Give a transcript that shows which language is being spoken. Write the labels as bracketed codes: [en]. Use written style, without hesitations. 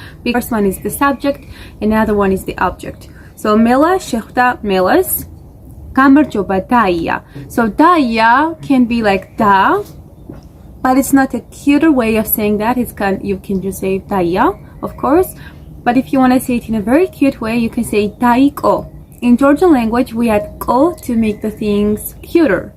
[en] The first one is the subject, another one is the object. [ka] So მელა შეხვდა მელას. გამარჯობა დაია. [en] So დაია can be like da, but it's not a cuter way of saying that. You can just say daia, of course. But if you want to say it in a very cute way, you can say daiko. In Georgian language, we add ko to make the things cuter.